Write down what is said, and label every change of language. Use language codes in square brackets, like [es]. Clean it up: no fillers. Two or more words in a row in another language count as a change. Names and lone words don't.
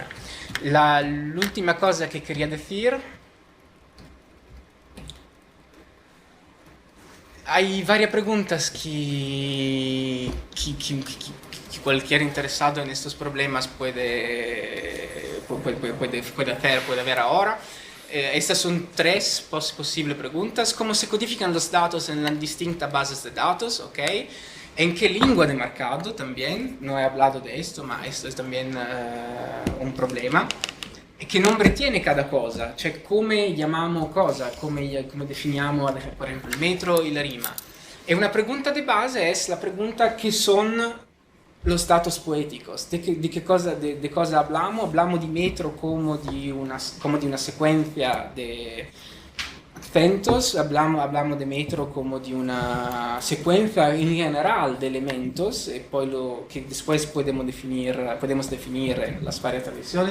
[es] La última cosa que quería decir: hay varias preguntas que cualquier interesado en estos problemas puede ver ahora. Estas son tres posibles preguntas. ¿Cómo se codifican los datos en las distintas bases de datos? ¿Okay? ¿En qué lengua de mercado también? No he hablado de esto, pero esto es también un problema. ¿Qué nombre tiene cada cosa? [it] Cioè, come chiamiamo cosa? Come definiamo, [es] por ejemplo, el metro y la rima? Y una pregunta de base es la pregunta: ¿qué son los datos poéticos? ¿De qué cosa hablamos? ¿Hablamos de metro como de una secuencia de acentos? ¿Hablamos de metro como de una secuencia en general de elementos, y poi que después podemos definir en las varias tradiciones?